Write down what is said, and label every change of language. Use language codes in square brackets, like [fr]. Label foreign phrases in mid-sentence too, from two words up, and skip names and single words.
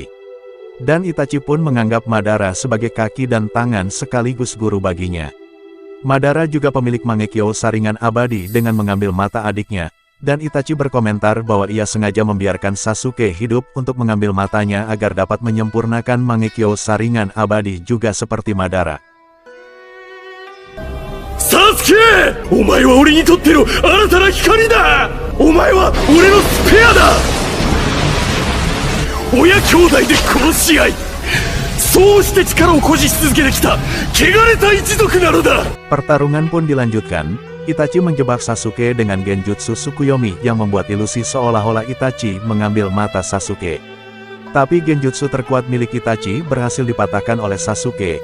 [id] Dan Itachi pun menganggap Madara sebagai kaki dan tangan sekaligus guru baginya. Madara juga pemilik Mangekyo Sharingan abadi dengan mengambil mata adiknya, dan Itachi berkomentar bahwa ia sengaja membiarkan Sasuke hidup untuk mengambil matanya agar dapat menyempurnakan Mangekyo Sharingan abadi juga seperti Madara. [ja] サスケ！お前は俺にとっての新たな光だ！お前は俺のスペアだ！親兄弟で殺し合い、そうして力を誇示し続けてきた汚れた一族なのだ！ [id] Pertarungan pun dilanjutkan. Itachi menjebak Sasuke dengan genjutsu Tsukuyomi yang membuat ilusi seolah-olah Itachi mengambil mata Sasuke. Tapi genjutsu terkuat milik Itachi berhasil dipatahkan oleh Sasuke.